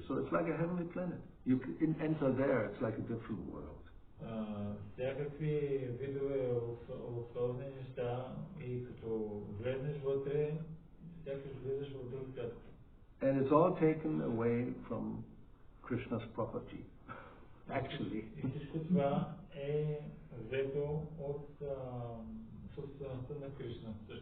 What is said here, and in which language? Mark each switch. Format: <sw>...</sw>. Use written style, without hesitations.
<en>So it's like a heavenly planet. You can enter there, it's like a different world.</en> <bg>Всякакви видове условни неща и като влезнеш вътре, сякаш влизаш в друг свят.</bg> <en>And it's all taken away from Krishna's property, actually.</en> <bg>И всичко това е взето от собствеността на Кришна.</bg>